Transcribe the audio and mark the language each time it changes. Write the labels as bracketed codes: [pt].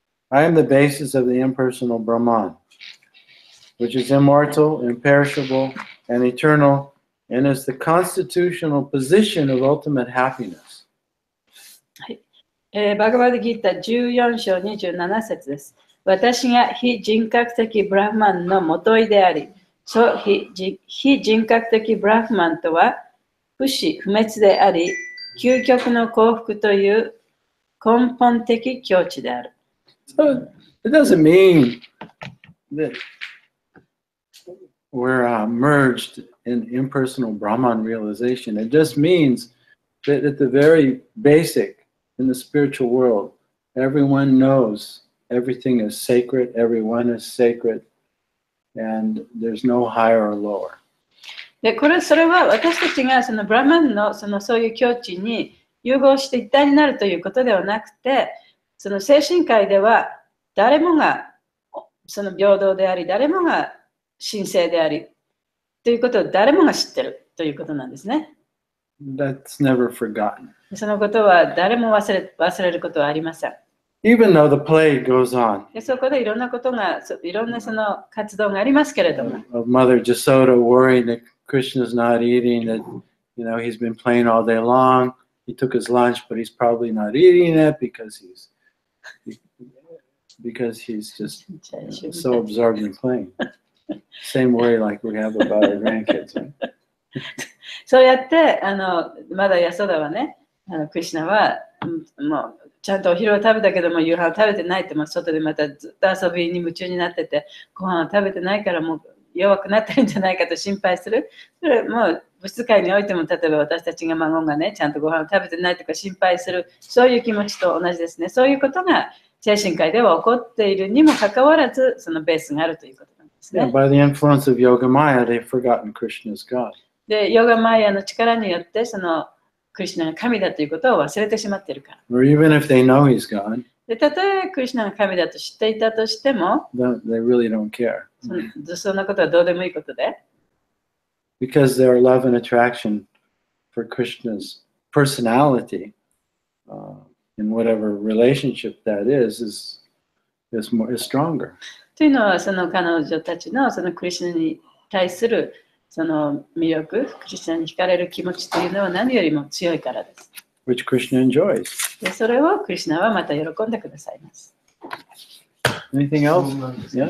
[en] I am the basis of the impersonal Brahman, which is immortal, imperishable, and eternal, and is the constitutional position of ultimate happiness. [ja] バガバダギータ14章27節です。私が非人格的ブラフマンの元いであり、非人格的ブラフマンとは不死不滅であり、究極の幸福という根本的境地である。 [en] So it doesn't mean that we're merged in impersonal Brahman realization. It just means that at the very basic in the spiritual world, everyone knows everything is sacred, everyone is sacred, and there's no higher or lower. [ja] で、それは私たちがそのブラマンのそういう境地に融合して一体になるということではなくて、その精神界では誰もがその平等であり、誰もが神聖でありということを誰もが知ってるということなんですね。 [en] That's never forgotten. [ja] そのことは誰も忘れることはありません。 [en] Even though the play goes on. [ja] でそこでいろんなことが、いろんなその活動がありますけれども。 [en] Of Mother Jasoda worrying that Krishna's not eating, that he's been playing all day long. He took his lunch, but he's probably not eating it because he's just so absorbed in playing. Same worry like we have about our grandkids, right? [ja] そうやってまだヤソダはね、クリシュナはもうちゃんとお昼を食べたけども夕飯を食べてないって、外でまたずっと遊びに夢中になってて、ご飯を食べてないからもう弱くなってるんじゃないかと心配する。それもう物質界においても、例えば私たちが孫がね、ちゃんとご飯を食べてないとか心配する、そういう気持ちと同じですね。そういうことが精神界では起こっているにもかかわらず、そのベースがあるということなんですね。 [en] Yeah, by the influence of Yoga Maya, they've forgotten Krishna as God. [ja] で、ヨガマヤの力によって、そのクリシュナが神だということを忘れてしまっているから。 [en] Or even if they know he's God, [ja] で、たとえクリシュナが神だと知っていたとしても、 [en] they really don't care. [ja] そんなことはどうでもいいことで。 [en] Because their love and attraction for Krishna's personality, in whatever relationship that is stronger. [ja] というのは、その彼女たちのそのクリシュナに対するその魅力、クリシュナに惹かれる気持ちというのは何よりも強いからです。 [en] Which Krishna enjoys. [ja] でそれをクリシュナはまた喜んでくださいます。 [en] Anything else? [ja] そうなんですけど